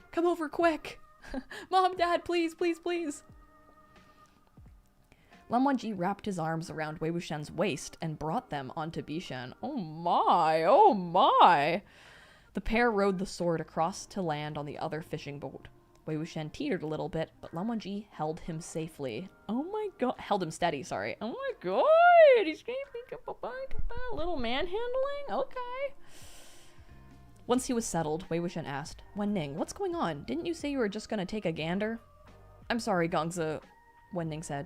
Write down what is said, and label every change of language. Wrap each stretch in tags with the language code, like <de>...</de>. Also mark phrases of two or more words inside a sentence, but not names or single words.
<en>Come over quick! Mom, Dad, please, please, please! Lan Wangji wrapped his arms around Wei Wuxian's waist and brought them onto Bishan. Oh my, oh my! The pair rowed the sword across to land on the other fishing boat. Wei Wuxian teetered a little bit, but Lan Wangji held him safely. Oh my god, held him steady, sorry. Oh my god, he's gonna think about a little manhandling? Okay. Once he was settled, Wei Wuxian asked, Wen Ning, what's going on? Didn't you say you were just gonna take a gander? I'm sorry, Gongza, Wen Ning said.</en>